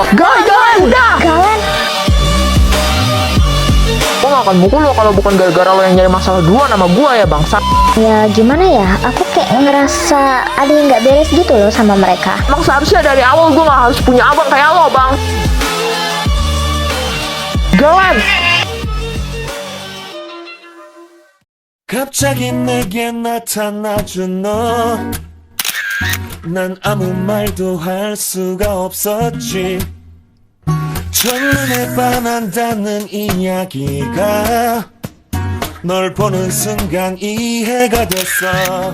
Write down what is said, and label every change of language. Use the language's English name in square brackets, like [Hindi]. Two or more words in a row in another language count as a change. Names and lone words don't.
[Indonesian] Galan, udah! Galan, Gua gak akan mukul lo kalau bukan gara-gara lo yang nyari masalah dua nama gua ya, bangsat. ya gimana ya? Aku kayak ngerasa ada yang nggak beres gitu loh sama mereka. Emang seharusnya dari awal gua gak harus punya abang kayak lo, bang. Galan! [Korean] 갑자기 내게 나타나준 너. 난 아무 말도 할 수가 없었지. 첫눈에 반한다는 이야기가 널 보는 순간 이해가 됐어.